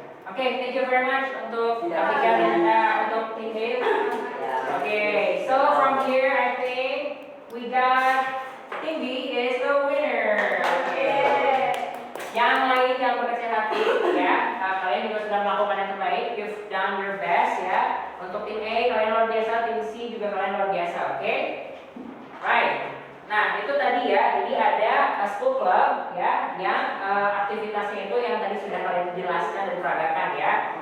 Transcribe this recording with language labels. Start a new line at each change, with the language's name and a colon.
Indonesian: Oke,
English: thank you very much
Indonesian: untuk Abigail dan untuk tim A.
English: Okay, so from here I think we got Team B is the winner. Okay.
Indonesian: Yang lain yang berkecil hati ya, kalian juga sudah melakukan yang terbaik.
English: You've done your best
Indonesian: ya. Untuk tim A kalian luar biasa, tim C juga kalian luar biasa. Oke, right. Nah itu tadi ya, jadi ada school club ya, yang aktivitasnya itu yang tadi sudah kalian jelaskan dan peragakan ya.